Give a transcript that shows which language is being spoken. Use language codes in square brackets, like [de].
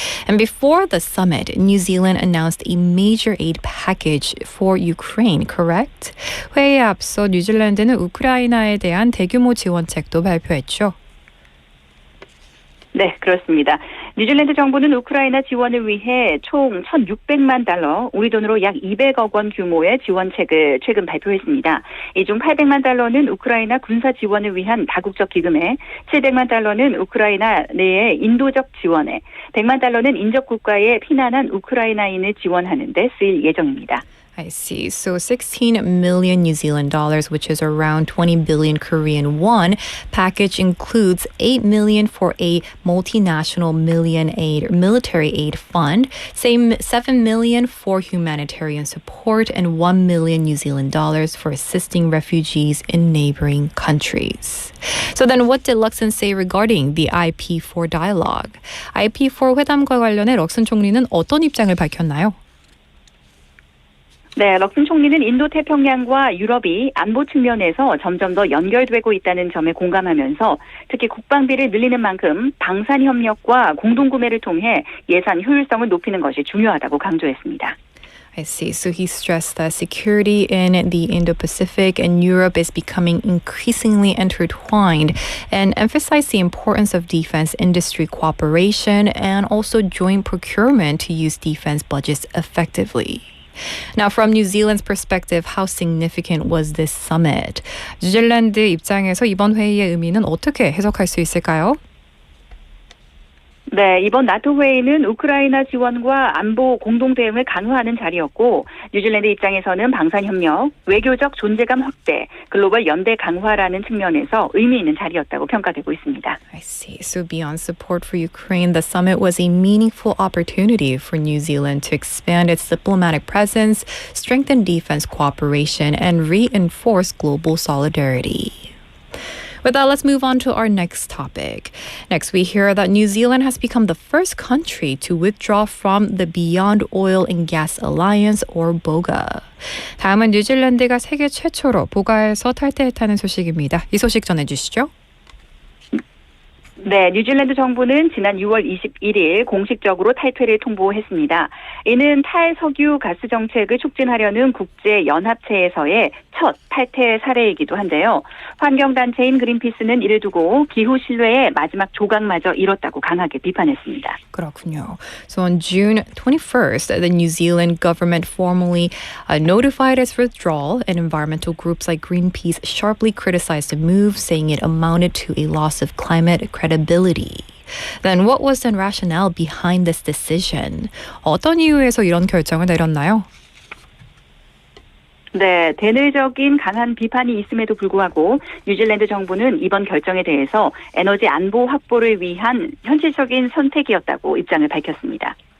[en] And before the summit, New Zealand announced a major aid package for Ukraine, correct? [ko] 회의에 앞서 뉴질랜드는 우크라이나에 대한 대규모 지원책도 발표했죠. 네, 그렇습니다. 뉴질랜드 정부는 우크라이나 지원을 위해 총 1,600만 달러, 우리 돈으로 약 200억 원 규모의 지원책을 최근 발표했습니다. 이 중 800만 달러는 우크라이나 군사 지원을 위한 다국적 기금에, 700만 달러는 우크라이나 내의 인도적 지원에, 100만 달러는 인접 국가에 피난한 우크라이나인을 지원하는 데 쓰일 예정입니다. [en] I see. So 16 million New Zealand dollars, which is around 20 billion Korean won, package includes 8 million for a multinational military aid fund, 7 million for humanitarian support, and 1 million New Zealand dollars for assisting refugees in neighboring countries. So then what did Luxon say regarding the IP4 dialogue? [ko] IP4 회담과 관련해 럭슨 총리는 어떤 입장을 밝혔나요? 네, 럭슨 총리는 인도태평양과 유럽이 안보 측면에서 점점 더 연결되고 있다는 점에 공감하면서 특히 국방비를 늘리는 만큼 방산협력과 공동구매를 통해 예산 효율성을 높이는 것이 중요하다고 강조했습니다. [en] I see. So he stressed that security in the Indo-Pacific and Europe is becoming increasingly intertwined and emphasized the importance of defense industry cooperation and also joint procurement to use defense budgets effectively. Now, from New Zealand's perspective, how significant was this summit? [ko] 뉴질랜드 입장에서 이번 회의의 의미는 어떻게 해석할 수 있을까요? 네, 이번 나토 회의는 우크라이나 지원과 안보 공동 대응을 강화하는 자리였고 뉴질랜드 입장에서는 방산협력, 외교적 존재감 확대, 글로벌 연대 강화라는 측면에서 의미 있는 자리였다고 평가되고 있습니다. [en] I see. So beyond support for Ukraine, the summit was a meaningful opportunity for New Zealand to expand its diplomatic presence, strengthen defense cooperation, and reinforce global solidarity. With that, let's move on to our next topic. Next, we hear that New Zealand has become the first country to withdraw from the Beyond Oil and Gas Alliance, or BOGA. [ko] 다음은 뉴질랜드가 세계 최초로 보가에서 탈퇴했다는 소식입니다. 이 소식 전해주시죠. 네, 뉴질랜드 정부는 지난 6월 21일 공식적으로 탈퇴를 통보했습니다. 이는 탈석유 가스 정책을 촉진하려는 국제연합체에서의 첫 탈퇴 사례이기도 한데요. 환경단체인 그린피스는 이를 두고 기후 신뢰의 마지막 조각마저 이뤘다고 강하게 비판했습니다. 그렇군요. [en] So on June 21st, the New Zealand government formally notified its withdrawal, and environmental groups like Greenpeace sharply criticized the move, saying it amounted to a loss of climate credibility. Then what was the rationale behind this decision? [ko] 어떤 이유에서 이런 결정을 내렸나요? 네, 대내적인 강한 비판이 있음에도 불구하고 뉴질랜드 정부는 이번 결정에 대해서 에너지 안보 확보를 위한 현실적인 선택이었다고 입장을 밝혔습니다.